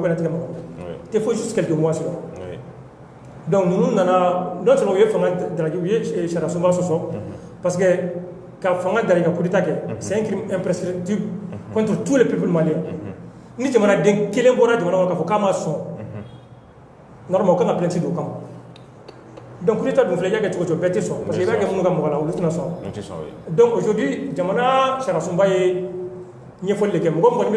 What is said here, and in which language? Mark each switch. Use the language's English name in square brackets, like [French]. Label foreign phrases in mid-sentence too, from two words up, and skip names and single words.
[Bambara] bien a tɛ kɛ mɔgɔ [French] il faut juste quelques mois sur [Bambara] donc ninnu nana [French] non seulement [Bambara] u ye fanga dalaki u ye sariya sunba sɔsɔ [French] parce que [Bambara] ka fanga da i ka [French] coup d'état [Bambara] kɛ [French] c'est un crime imprescriptible contre tous les peuples maliens [Bambara] ni jamanaden kelen bɔra jamana kɔnɔ k'a fɔ k'a ma sɔn normalement o kan ka plainte don o kama [French] donc coup d'état [Bambara] dun filɛ i y'a kɛ cogo o cogo bɛɛ tɛ sɔn [French] parce que [Bambara] i b'a kɛ minnu ka mɔgɔ la olu tɛna sɔn [French] donc aujourd'hui [Bambara] jamana sariya sunba ye ɲɛfɔli de kɛ mɔgɔ mɔgɔ n'i bɛ